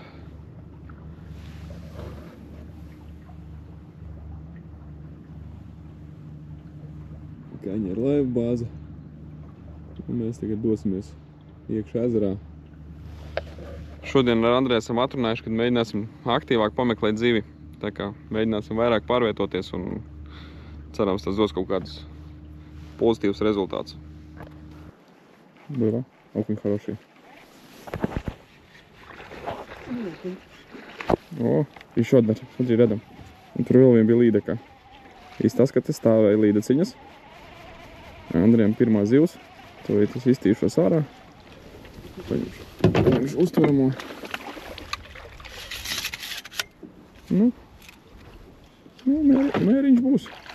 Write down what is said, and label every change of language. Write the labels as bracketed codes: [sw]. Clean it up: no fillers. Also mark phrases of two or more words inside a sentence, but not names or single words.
[lv] Kaņiera laiva bāze. Un mēs tagad dosimies iekšā ezerā. Šodien ar Andreju esam atrunājuši, kad mēģināsim aktīvāk pameklēt zivi. Tā kā mēģināsim vairāk pārvietoties un cerams, tas dos kaut kādus pozitīvs результат. [ru] Было, очень хороший. О, еще одна, смотри, рядом. [lv] Tur vēl bija līdeka. Izstāst, ka te stāvēja līdeciņas. Andrejam pirmā zivs. Tūlīt es iztīšos ārā. Paņemšu uztveramo. Mēriņš būs.